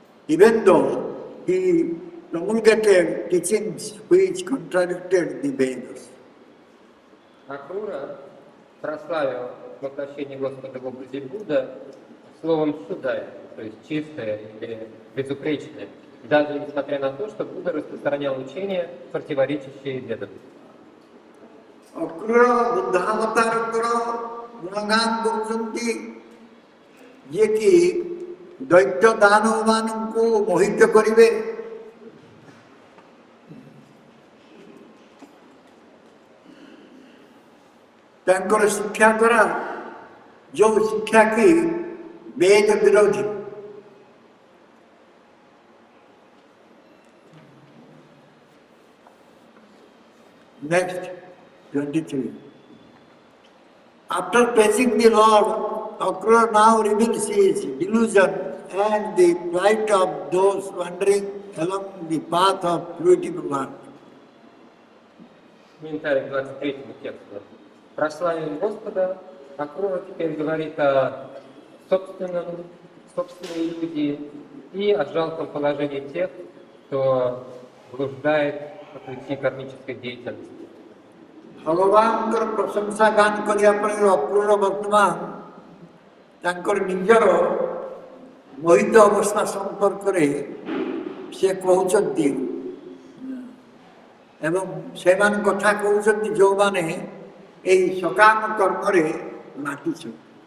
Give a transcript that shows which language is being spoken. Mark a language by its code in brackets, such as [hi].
[en] Even though he promulgated teachings which contradicted the Vedas. [ru] Акрура прославил воплощение Господа в образе Будда словом «шудая», то есть чистое или безупречное, даже несмотря на то, что Будда распространял учения, противоречащие ведам. [or] Akrura buddhavatarଙ୍କର ଗୁଣଗାନ କରୁଛନ୍ତି, ଯିଏକି ଦୈତ୍ୟ ଦାନବମାନଙ୍କୁ ମୋହିତ କରିବେ। ତାଙ୍କର ଶିକ୍ଷା ଦ୍ୱାରା ଯେଉଁ ଶିକ୍ଷା କି ବେଦ ବିରୋଧୀ। [en] Next, 23. After praising the Lord, Akrura now reveals his delusion and the plight of those wandering along the path of fluid work. [ru] Комментарий к 23 тексту. Прославив Господа, Акрура теперь говорит о собственной иллюзии и о жалком положении тех, кто блуждает по пути кармической деятельности. [or] ଭଗବାନଙ୍କର ପ୍ରଶଂସା ଗାନ କରିବା ପରେ ଅକ୍ରୁର ବର୍ତ୍ତମାନ ତାଙ୍କର ନିଜର ମୋହିତ ଅବସ୍ଥା ସମ୍ପର୍କରେ ସେ କହୁଛନ୍ତି ଏବଂ ସେମାନେ କଥା କହୁଛନ୍ତି ଯେଉଁମାନେ ଏହି ସକାମ କର୍ମରେ ମାତିଛନ୍ତି।